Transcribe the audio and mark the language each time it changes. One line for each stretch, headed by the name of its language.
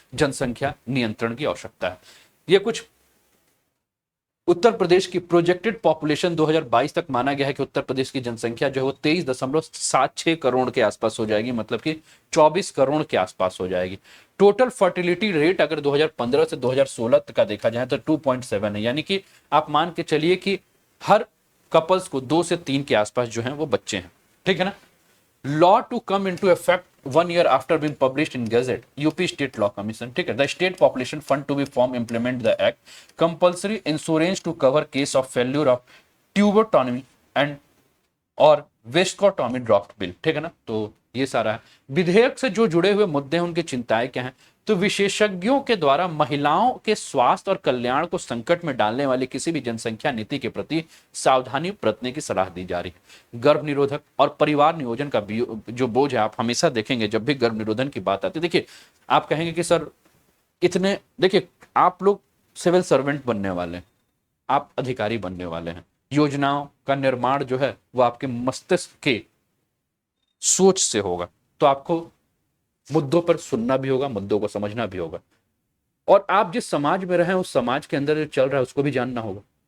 Hindi: जनसंख्या नियंत्रण की आवश्यकता है। ये कुछ उत्तर प्रदेश की प्रोजेक्टेड पॉपुलेशन 2022 तक माना गया है कि उत्तर प्रदेश की जनसंख्या जो है वो 23.76 करोड़ के आसपास हो जाएगी, मतलब कि 24 करोड़ के आसपास हो जाएगी। टोटल फर्टिलिटी रेट अगर 2015 से 2016 तक का देखा जाए तो 2.7 है, यानी कि आप मान के चलिए कि हर कपल्स को 2 से 3 के आसपास जो है वो बच्चे हैं, ठीक है ना।
English: law to come into effect 1 year after being published in Gazette, UP State Law Commission,
Hindi: ठीक है।
English: The State Population Fund to be formed implement the act, compulsory insurance to cover case of failure of tubertomy and और vasectomy draft bill,
Hindi: ठीक है ना। तो ये सारा है। विधेयक से जो जुड़े हुए मुद्दे हैं उनकी चिंताएं क्या हैं? तो विशेषज्ञों के द्वारा महिलाओं के स्वास्थ्य और कल्याण को संकट में डालने वाली किसी भी जनसंख्या नीति के प्रति सावधानी बरतने की सलाह दी जा रही है। गर्भ निरोधक और परिवार नियोजन का जो बोझ है, आप हमेशा देखेंगे जब भी गर्भ निरोधन की बात आती है, देखिए आप कहेंगे कि सर इतने, देखिए आप लोग सिविल सर्वेंट बनने वाले हैं, आप अधिकारी बनने वाले हैं, योजनाओं का निर्माण जो है वो आपके मस्तिष्क के सोच से होगा, तो आपको मुद्दों पर सुनना भी होगा, मुद्दों को समझना भी होगा, और आप जिस समाज में रहे उस समाज के अंदर जो चल रहा है उसको भी जानना होगा।